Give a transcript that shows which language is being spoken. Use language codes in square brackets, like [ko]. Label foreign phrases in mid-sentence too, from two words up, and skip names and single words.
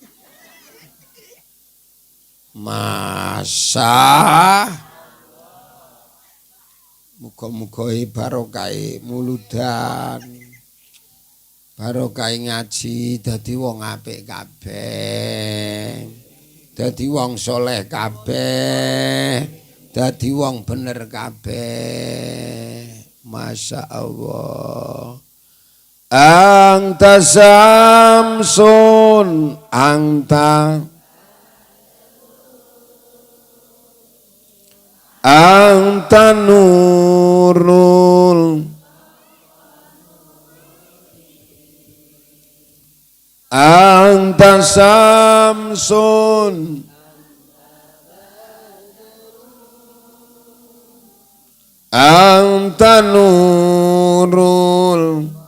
[jv] Masa muga-muga barokah muludan, barokah ngaji, dadi wong apik kabeh, dadi wong soleh kabeh, dadi wong bener kabeh. [ar] ما شاء الله. أنت شمس أنت نور أنت شمس أنت نور,